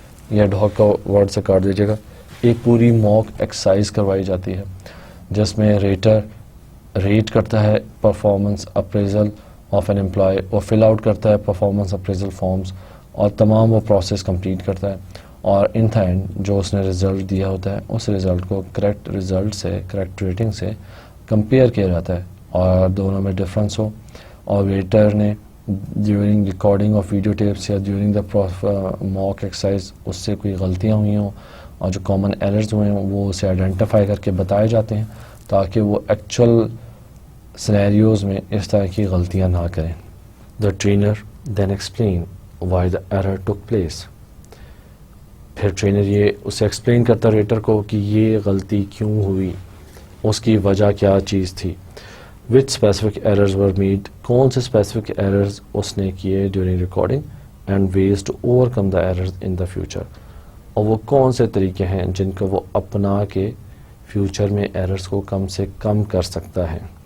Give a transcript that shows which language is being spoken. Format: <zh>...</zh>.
<ur>یہ ad hoc کا word سے کاٹ دیجیے گا. ایک پوری موک ایکسرسائز کروائی جاتی ہے جس میں ریٹر ریٹ کرتا ہے performance appraisal of an employee, وہ فل آؤٹ کرتا ہے پرفارمنس اپریزل فارمز اور تمام وہ پروسیس کمپلیٹ کرتا ہے, اور ان دا اینڈ جو اس نے رزلٹ دیا ہوتا ہے اس رزلٹ کو کریکٹ رزلٹ سے, کریکٹ ریٹنگ سے کمپیئر کیا جاتا ہے اور دونوں میں ڈفرینس ہو, اور ویٹر نے during recording of video tapes یا ڈیورنگ دا موک ایکسرسائز اس سے کوئی غلطیاں ہوئی ہوں اور جو کامن ایررز ہوئے ہیں وہ اسے آئیڈینٹیفائی کر کے بتائے جاتے ہیں تاکہ وہ ایکچوئل سینیریوز میں اس طرح کی غلطیاں نہ کریں.</ur> <en>The trainer then explain why the error took place.</en> <ur>پھر ٹرینر یہ اسے ایکسپلین کرتا ریٹر کو کہ یہ غلطی کیوں ہوئی, اس کی وجہ کیا چیز تھی.</ur> <en>which specific errors were made,</en> <ur>کون سے اسپیسیفک ایررز اس نے کیے during recording,</ur> <en>and ways to overcome the errors in the future,</en> <ur>اور وہ کون سے طریقے ہیں جن کو وہ اپنا کے فیوچر میں ایررز کو کم سے کم کر سکتا ہے.</ur>